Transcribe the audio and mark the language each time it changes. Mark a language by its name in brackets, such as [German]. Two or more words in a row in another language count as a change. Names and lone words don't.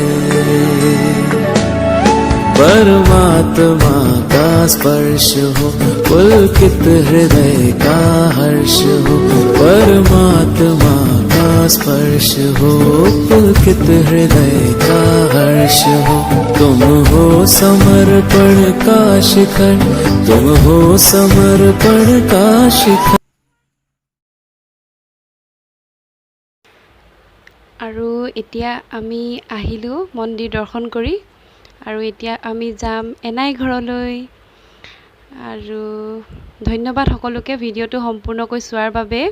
[Hindi] परमात्मा का स्पर्श हो पुलकित हृदय का हर्ष हो। परमात्मा का स्पर्श हो पुलकित हृदय का हर्ष हो। तुम हो समर्पण का शिखर, तुम हो समर्पण का शिखर। [Assamese] আৰু এতিয়া আমি আহিলোঁ মন্দিৰ দৰ্শন কৰি, আৰু এতিয়া আমি যাম এনাই ঘৰলৈ। আৰু ধন্যবাদ সকলোকে ভিডিঅ'টো সম্পূৰ্ণকৈ চোৱাৰ বাবে।